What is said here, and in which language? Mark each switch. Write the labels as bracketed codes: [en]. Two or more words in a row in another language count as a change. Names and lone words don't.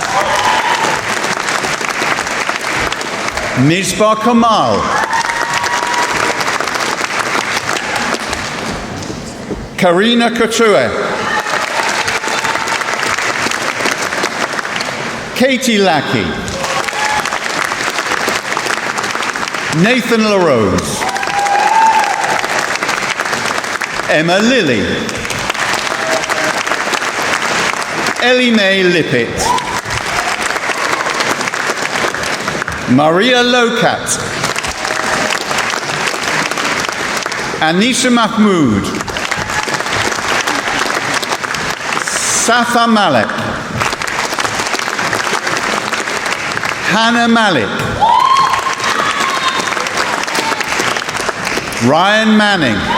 [en] Misbah Kamal, Karina Couture, Katie Lackey, Nathan LaRose, Emma Lilly, Ellie Mae Lippett, Maria Lokat, Anissa Mahmood, Safa Malek, Hannah Malik, Ryan Manning,